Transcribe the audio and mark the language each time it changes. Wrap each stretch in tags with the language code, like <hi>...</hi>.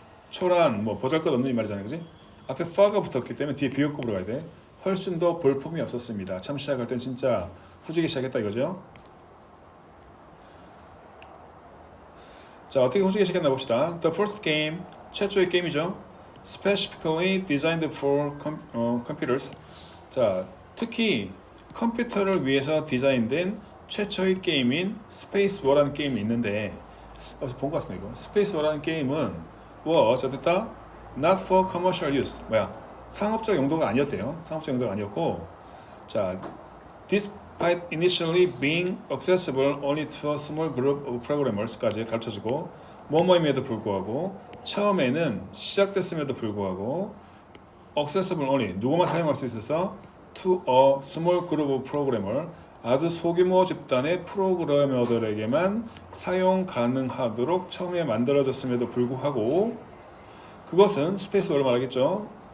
<ko>초란, 뭐 보잘것없는 이 말이잖아요, 그지? 앞에 far가 붙었기 때문에 뒤에 비교급으로 가야 돼. 훨씬 더 볼품이 없었습니다. 참 시작할 땐 진짜 후지게 시작했다 이거죠. 자, 어떻게 후지게 시작했나 봅시다.</ko> <en>The first game,</en> <ko>최초의 게임이죠.</ko> <en>Specifically designed for computers.</en> <ko>자, 특히 컴퓨터를 위해서 디자인된 최초의 게임인 스페이스 워라는 게임이 있는데, 어디서 본 것 같습니다. 이거 스페이스 워라는 게임은 was 어땠다?</ko> <en>Not for commercial use.</en> <ko>상업적 용도가 아니었대요. 상업적 용도가 아니었고, 자,</ko> <en>despite initially being accessible only to a small group of programmers</en> <ko>까지 가르쳐주고, 뭐뭐임에도 불구하고, 처음에는 시작됐음에도 불구하고, accessible only, 누구만 사용할 수 있어서</ko> <en>to a small group of programmer,</en> <ko>아주 소규모 집단의 프로그래머들에게만 사용 가능하도록 처음에 만들어졌음에도 불구하고, 그것은 스페이스워를 말하겠죠.</ko>